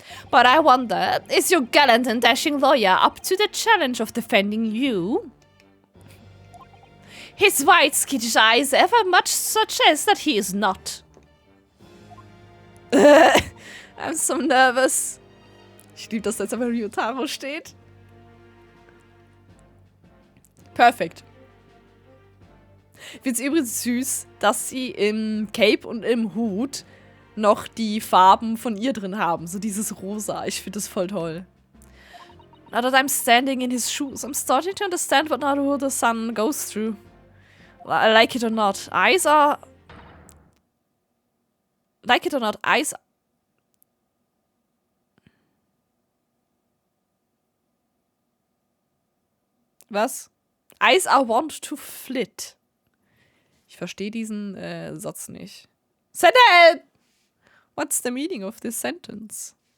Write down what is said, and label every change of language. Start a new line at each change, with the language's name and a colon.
English: But I wonder, is your gallant and dashing lawyer up to the challenge of defending you? His white skittish eyes ever much suggest that he is not. I'm so nervous.
German: Ich liebe, dass da jetzt aber Ryotaro steht. Perfekt. Ich finde es übrigens süß, dass sie im Cape und im Hut noch die Farben von ihr drin haben. So dieses Rosa. Ich finde das voll toll.
English: Now that I'm standing in his shoes, I'm starting to understand what Naruto the sun goes through. I like it or not. Eyes are... Like it or not, eyes... Was? Eyes are wont to flit.
German: Ich verstehe diesen Satz nicht.
English: Sentence! What's the meaning of this sentence?